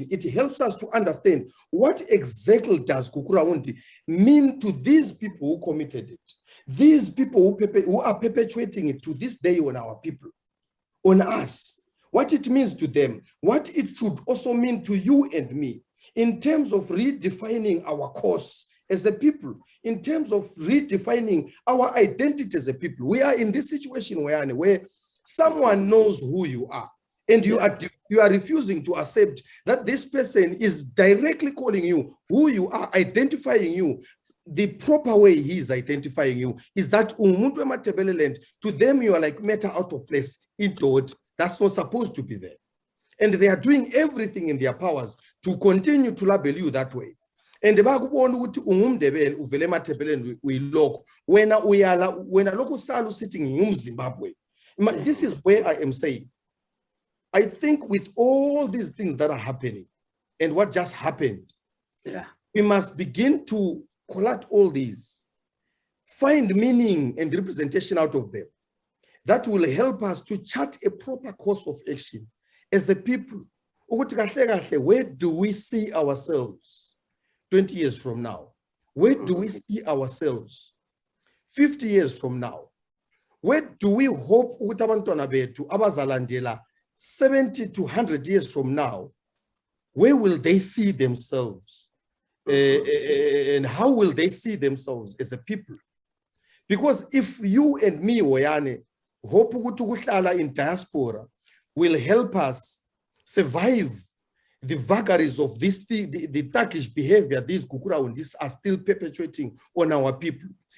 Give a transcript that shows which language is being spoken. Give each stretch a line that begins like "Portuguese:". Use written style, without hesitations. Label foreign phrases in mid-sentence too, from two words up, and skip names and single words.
English: It helps us to understand what exactly does Kukurahundi mean to these people who committed it, these people who are perpetuating it to this day on our people, on us, what it means to them, what it should also mean to you and me in terms of redefining our course as a people, in terms of redefining our identity as a people. We are in this situation where someone knows who you are, and you are refusing to accept that this person is directly calling you who you are, identifying you. The proper way he is identifying you is that umuntu emaTebeleland, to them you are like matter out of place, intoed. That's not supposed to be there. And they are doing everything in their powers to continue to label you that way.
North Ndebele: And bakubona ukuthi ungumndebele uvele emaTebeleland uyiloko wena lokho salo
English: sitting in Zimbabwe. This is where I am saying, I think with all these things that are happening and what just happened, we must begin to collect all these, find meaning and representation out of them that will help us to chart a proper course of action as a people. Where do we see ourselves 20 years from now? Where do we see ourselves 50 years from now? Where do we hope
North Ndebele: abantwana bethu abazalandela
English: 70 to 100 years from now? Where will they see themselves? And how will they see themselves as a people? Because if you and me, Woyane, hope in diaspora will help us survive the vagaries of this thing, the Turkish behavior these Kukuraundis are still perpetuating on our people.